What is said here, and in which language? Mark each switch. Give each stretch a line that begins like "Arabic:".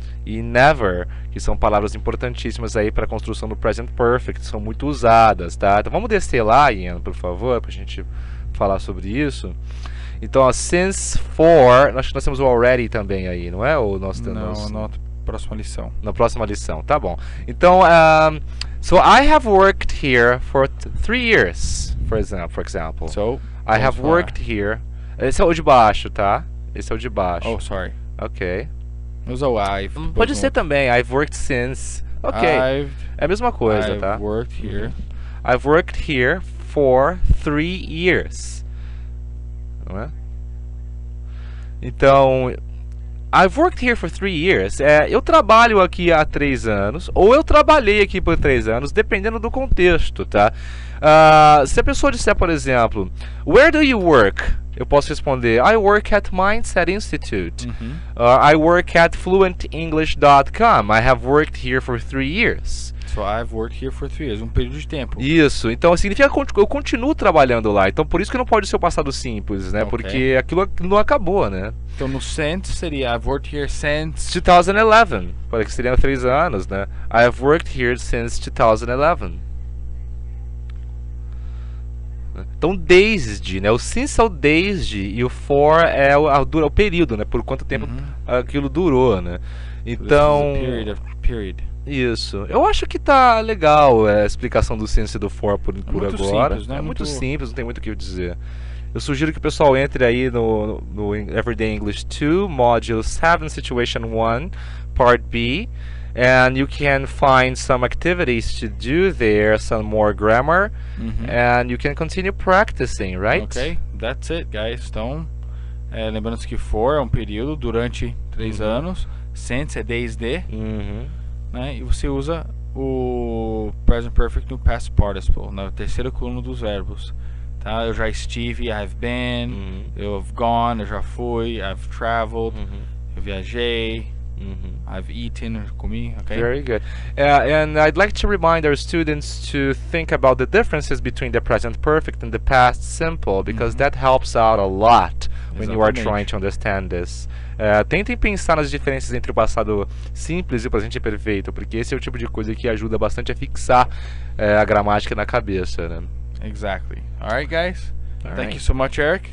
Portuguese: E never, que são palavras importantíssimas aí para a construção do present perfect, são muito usadas, tá? Então vamos descer lá, Ian, por favor, para a gente falar sobre isso. Então, ó, since, for, nós temos o already também aí, não é? Ou nós temos... Não, na próxima lição. Na próxima lição, tá bom. Então,
English: so I have worked here for 3 years, for example. So, I have worked here.
Portuguese: Esse é o de baixo, tá? Esse é o de baixo.
English: Oh, sorry. Ok.
Portuguese: Usa o I've. Pode ser também.
English: I've worked since. Ok.
Portuguese: É a mesma coisa, tá?
English: I've worked here. I've worked here for 3 years.
Portuguese: Não é? Então,
English: I've worked here for 3 years.
Portuguese: Eu trabalho aqui há 3 anos, ou eu trabalhei aqui por 3 anos, dependendo do contexto, tá? Se a pessoa disser, por exemplo,
English: Where do you work?
Portuguese: Eu posso responder,
English: I work at Mindset Institute. I work at fluentenglish.com. I have worked here for 3 years. So I've worked here for 3 years,
Portuguese: um período de tempo. Isso, então significa que eu continuo trabalhando lá. Então por isso que não pode ser o passado simples, né? Porque aquilo não acabou, né? Então no since seria
English: I've worked here since
Portuguese: 2011, porque seriam 3 anos, né?
English: I have worked here since 2011.
Portuguese: Então desde, né? O since é o desde e o for é o período, né? Por quanto tempo aquilo durou, né? Então
English: period.
Portuguese: Isso. Eu acho que tá legal a explicação do since e do for por agora. Simples, né? É muito simples, não tem muito o que dizer. Eu sugiro que o pessoal entre aí no Everyday English 2, Module 7, Situation 1, Part B.
English: And you can find some activities to do there, some more grammar, and you can continue practicing, right? Ok, that's it, guys.
Portuguese: Então, lembrando que for é um período durante 3 anos, since é desde, né? E você usa o Present Perfect no Past Participle, na terceira coluna dos verbos. Tá? Eu já estive,
English: I've been, I've gone,
Portuguese: eu já fui,
English: I've traveled,
Portuguese: eu viajei.
English: I've eaten,
Portuguese: comi,
English: okay? Very good. And I'd like to remind our students to think about the differences between the present perfect and the past simple, because that helps out a lot when you are trying to understand this.
Portuguese: Tentem pensar nas diferenças entre o passado simples e o presente perfeito, porque esse é o tipo de coisa que ajuda bastante a fixar a gramática na cabeça, né?
English: Exactly. All right, guys. Thank you so much, Eric.